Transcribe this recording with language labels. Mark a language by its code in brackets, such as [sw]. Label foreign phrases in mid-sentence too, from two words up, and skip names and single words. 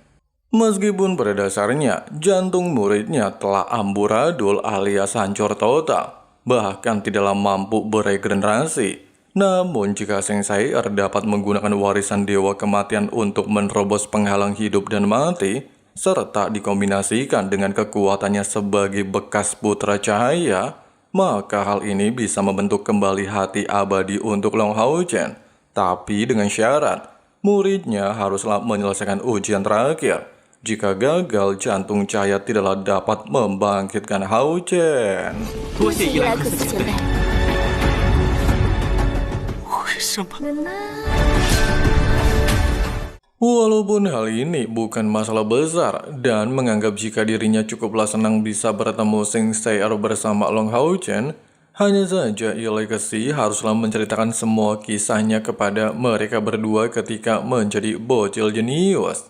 [id] Meskipun pada dasarnya jantung muridnya telah amburadul alias hancur total, bahkan tidaklah mampu beregenerasi, namun jika Seng Shai-Er dapat menggunakan warisan Dewa Kematian untuk menerobos penghalang hidup dan mati, serta dikombinasikan dengan kekuatannya sebagai bekas putra cahaya, maka hal ini bisa membentuk kembali hati abadi untuk Long Hao Chen. Tapi dengan syarat, muridnya haruslah menyelesaikan ujian terakhir. Jika gagal, jantung cahaya tidaklah dapat membangkitkan Hao Chen. [zh] 多谢伊莱克斯前辈。为什么？ [id] Walaupun hal ini bukan masalah besar dan menganggap jika dirinya cukuplah senang bisa bertemu Sing Sei'er bersama Long Hao Chen, hanya saja Ye Legacy haruslah menceritakan semua kisahnya kepada mereka berdua ketika menjadi bocil jenius.